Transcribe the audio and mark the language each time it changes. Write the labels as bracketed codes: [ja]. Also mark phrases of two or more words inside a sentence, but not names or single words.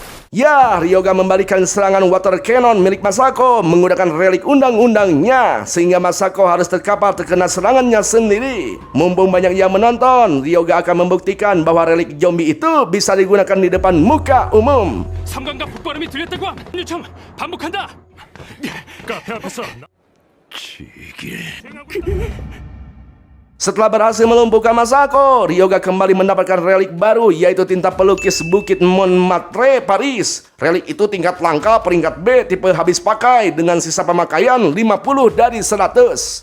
[id] Ya, Ryoga membalikan serangan [en] water cannon [id] milik Masako menggunakan relik undang-undangnya sehingga Masako harus terkapar terkena serangannya sendiri. Mumpung banyak yang menonton, Ryoga akan membuktikan bahwa relik zombie itu bisa digunakan di depan muka umum. [ko] 삼강과 폭발음이 들렸다고 함. 참 반복한다. 카페 앞에서 [id] Setelah berhasil melumpuhkan Masako, Ryoga kembali mendapatkan relik baru yaitu tinta pelukis Bukit Montmartre, Paris. Relik itu tingkat langka peringkat B tipe habis pakai dengan sisa pemakaian 50 dari 100.